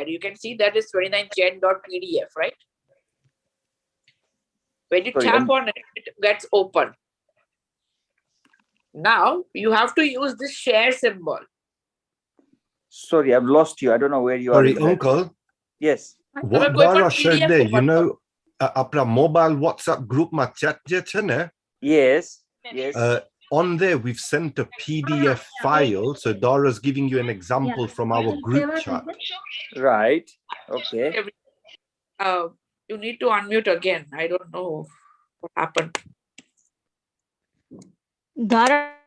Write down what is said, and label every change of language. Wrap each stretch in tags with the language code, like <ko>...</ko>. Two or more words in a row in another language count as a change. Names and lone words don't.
<en>You can see that is 29gen.pdf, right? When you tap on it, it gets open. Now you have to use this share symbol. Sorry, I've lost you. I don't know where you Sorry, are. exactly. uncle. Yes. What</en> <gu>તમે કોઈ પણ</gu> <en>Dara shared PDF there, you open know,</en> <gu>કરો. આપણા</gu> <en>mobile WhatsApp group</en> <gu>માં chat je છે ને,</gu> <en>Yes. Yes. on there we've sent a PDF file. So Dara's giving you an example from our group chat. Right. Okay. You need to unmute again. I don't know what happened. Dara,</en>